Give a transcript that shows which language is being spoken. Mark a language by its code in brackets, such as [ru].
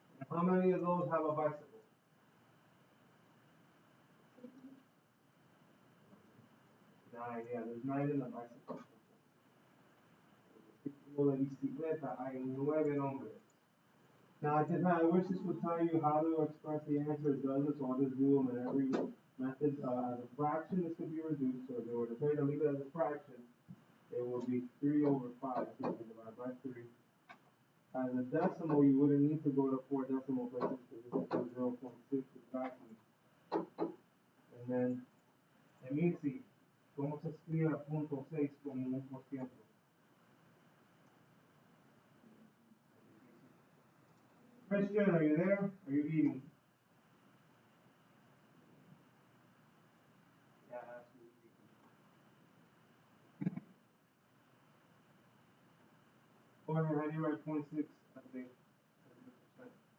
[en] How many of those have a bicycle? Nine, yeah, there's 9 in the bicycle. [es] Tipo de bicicleta, hay 9 nombres. [en] Now, I wish this would tell you how to express the answer. It doesn't, so I'll just do them in every method. As a fraction, this could be reduced. So if they were to tell you to leave it as a fraction, it would be 3 over 5. So you divide by 3. As a decimal, you wouldn't need to go to 4 decimal places because this is 0.6 exactly. And then, [es] Emilsi, ¿cómo se escribe punto 6 como 1%? [en] Christian, are you there? Are you eating? Yeah, absolutely. Or how do you write 0.6 as a percent?